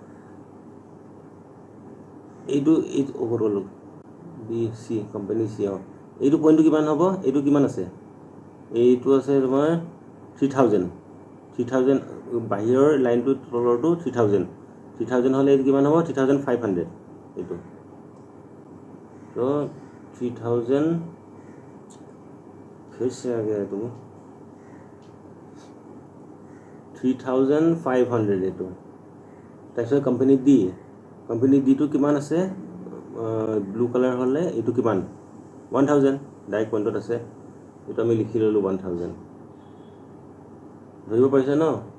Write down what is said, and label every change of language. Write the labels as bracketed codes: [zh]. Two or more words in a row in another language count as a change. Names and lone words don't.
[as] এইটো ওপৰলৈ বি চি কোম্পানী চি এইটো পইণ্টটো কিমান হ'ব? এইটো কিমান আছে? এইটো আছে তোমাৰ 3000 বাহিৰৰ লাইনটো তলৰটো 3000 হ'লে এইটো কিমান হ'ব? 3500 এইটো। তো 3000 [hi] फिर से आ गया तुम [as] 3500 এইটো। তাৰপিছত কোম্পানী ডিটো কিমান আছে? [en] blue colour [as] হ'লে এইটো কিমান? 1000 ডাইৰেক্ট পইণ্টত আছে। এইটো আমি লিখি ল'লোঁ 1000। ধৰিব পাৰিছে ন?